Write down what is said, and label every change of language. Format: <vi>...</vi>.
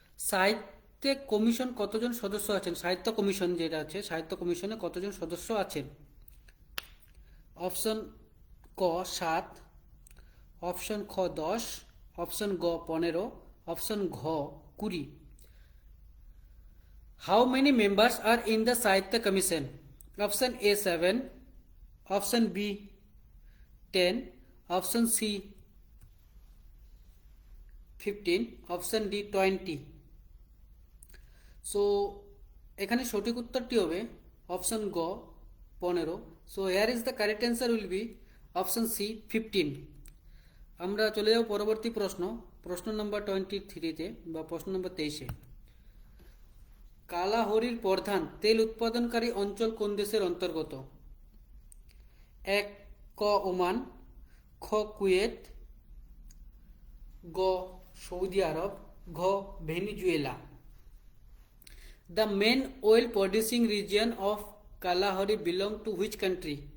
<bn>সাহিত্য কমিশন কতজন সদস্য আছেন? সাহিত্য কমিশন যেটা আছে, সাহিত্য কমিশনে কতজন সদস্য আছেন? অপশন ক 7, অপশন খ 10, অপশন গ 15, অপশন ঘ 20।</bn> <en>How many members are in the Sahitya Commission? Option A 7, option B 10, option C 15, option D 20।</en> <bn>So এখানে সঠিক উত্তরটি হবে অপশন গ 15।</bn> <en>So here is the correct answer will be option C 15।</en> <bn>আমরা চলে যাব পরবর্তী প্রশ্ন, প্রশ্ন নম্বর 23-তে বা প্রশ্ন নম্বর 23-এ। কালাহরির প্রধান তেল উৎপাদনকারী অঞ্চল কোন দেশের অন্তর্গত? এক ক ওমান, খ কুয়েত, গ সৌদি আরব, ঘ Venezuela.</bn> <en>The main oil producing region of Kalahari belong to which country?</en>